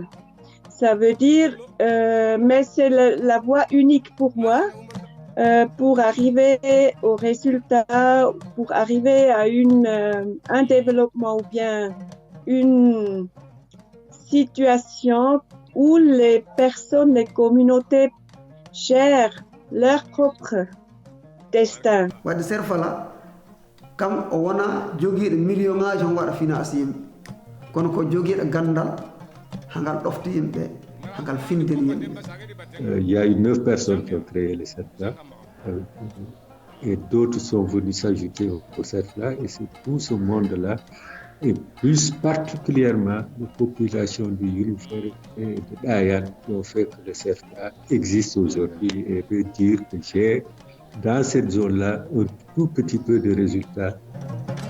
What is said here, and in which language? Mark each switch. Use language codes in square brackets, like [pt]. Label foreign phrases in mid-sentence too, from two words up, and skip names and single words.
[fr] Ça veut dire, mais c'est la voie unique pour moi, pour arriver au résultat, pour arriver à un développement ou bien une situation où les personnes, les communautés gèrent leur propre destin. [ff] wadde Ser Fala kam o wona joguiɗo million ngaji on waɗa finance yimɓe kono ko joguiɗo gandal hangal ɗofta yimɓe hangal findel yimɓe. [fr] Il y a eu 9 personnes qui ont créé le CERFLA et d'autres sont venus s'ajouter au CERFLA et c'est tout ce monde-là et plus particulièrement les populations du Yulufere et de Dayan qui ont fait que le CERFLA existe aujourd'hui et peut dire que j'ai dans cette zone-là un tout petit peu de résultats